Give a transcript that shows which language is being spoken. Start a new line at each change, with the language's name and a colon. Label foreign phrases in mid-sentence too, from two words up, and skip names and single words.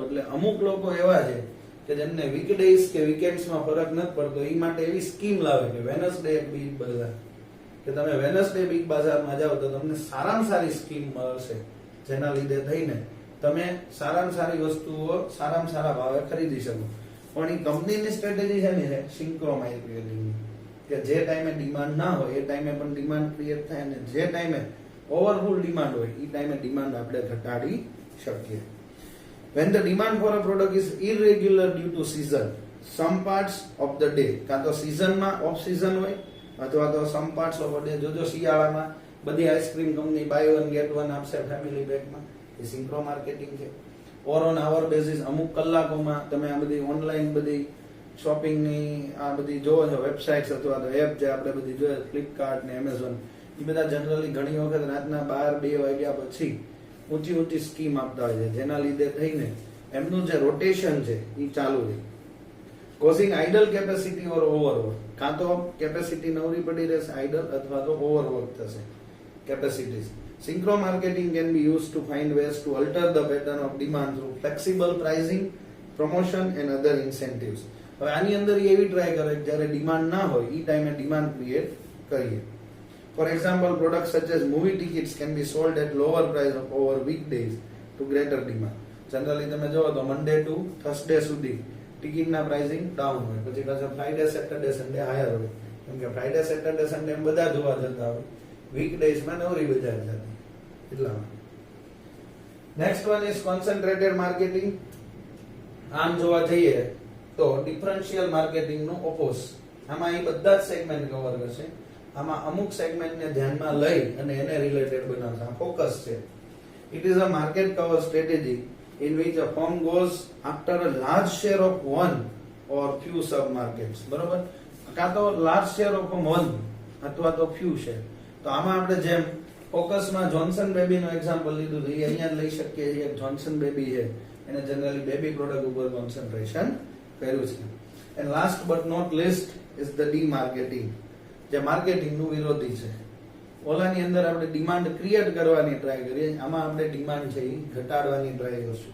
Gujarati: એટલે અમુક લોકો એવા છે કે જેમને વીકડેઝ કે વીકેન્ડ્સમાં ફરક નથી પડતો, એ માટે એવી સ્કીમ લાવે કે વેનસડે બિગ બાઝાર, કે તમે વેનસડે બિગ બાઝારમાં જાઓ તો તમને સારામાં સારી સ્કીમ મળશે, જેના લીધે થઈને તમે સારામાં સારી વસ્તુઓ સારામાં સારા ભાવે ખરીદી શકો. પણ એ કંપનીની સ્ટ્રેટેજી છે ને
English: synchro marketing,
Gujarati: કે જે ટાઈમે ડિમાન્ડ ના હોય એ ટાઈમે પણ
English: demand create
Gujarati: થાય, અને જે ટાઈમે
English: overfull demand
Gujarati: હોય એ ટાઈમે ડિમાન્ડ આપણે ઘટાડી શકીએ.
English: When the demand for a product is irregular due to season, some parts of the day,
Gujarati: કાં તો સિઝનમાં ઓફ સિઝન હોય અથવા તો
English: some parts of the day,
Gujarati: જોજો શિયાળામાં બધી આઈસ્ક્રીમ કંપની
English: buy one get one
Gujarati: આપશે ફેમિલી પેકમાં, એ
English: synchro marketing
Gujarati: છે.
English: or on hour basis
Gujarati: અમુક કલાકોમાં તમે આ બધી ઓનલાઈન બધી શોપિંગની આ બધી જોવો છો વેબસાઇટ્સ અથવા તો એપ જે આપણે બધી જોઈએ ફ્લિપકાર્ટ ને એમેઝોન, એ બધા જનરલી ઘણી વખત રાતના 12-2 વાગ્યા પછી ઊંચી સ્કીમ આપતા હોય છે, જેના લીધે થઈને એમનું જે રોટેશન છે એ ચાલુ રહે,
English: causing idle capacity or overwork.
Gujarati: કાં તો કેપેસિટી નવરી પડી રહેશે આઇડલ, અથવા તો ઓવરવર્ક થશે કેપેસિટીઝ.
English: Synchro marketing can be used to find ways to alter the pattern of demand through flexible pricing, promotion and other incentives.
Gujarati: હવે આની અંદર એવી ટ્રાય કરે કે જ્યારે ડિમાન્ડ ના હોય એ ટાઈમે
English: demand create
Gujarati: કરીએ.
English: For example, products such as movie tickets can be sold at lower price over weekdays to greater demand.
Gujarati: Generally તમે જોવો તો
English: Monday to Thursday
Gujarati: સુધી ટિકિટના
English: pricing down
Gujarati: હોય, પછી પાછા
English: Friday Saturday Sunday higher
Gujarati: હોય, કેમ કે
English: Friday Saturday Sunday
Gujarati: બધા જોવા જતા હોય, વીકડેઝમાં નવરી બજાર જતી એટલા માટે.
English: next one is concentrated marketing.
Gujarati: આમ જોવા જઈએ તો
English: differential marketing નો ઓપોઝ.
Gujarati: આમાં એ બધા જ
English: segment cover
Gujarati: કરશે. આમાં અમુક સેગમેન્ટને ધ્યાનમાં લઈ અને એને રિલેટેડ બનાવશે. આ ફોકસ છે.
English: it is a market cover strategy in which a firm goes after a large share of one or few sub markets.
Gujarati: બરોબર, કાં તો
English: large share of one
Gujarati: અથવા તો
English: few share.
Gujarati: તો આમાં આપણે જેમ ફોકસમાં જોન્સન બેબી નો એક્ઝામ્પલ લીધું તો એ અહીંયા લઈ શકીએ છીએ. જોન્સન બેબી છે એને જનરલી
English: baby product
Gujarati: ઉપર કોન્સન્ટ્રેશન કર્યું છે.
English: and last but not least is the de marketing,
Gujarati: જે માર્કેટિંગ નું વિરોધી છે. ઓલાની અંદર આપણે
English: demand create
Gujarati: કરવાની ટ્રાય કરીએ, આમાં આપણે ડિમાન્ડ છે એ ઘટાડવાની ટ્રાય કરશું.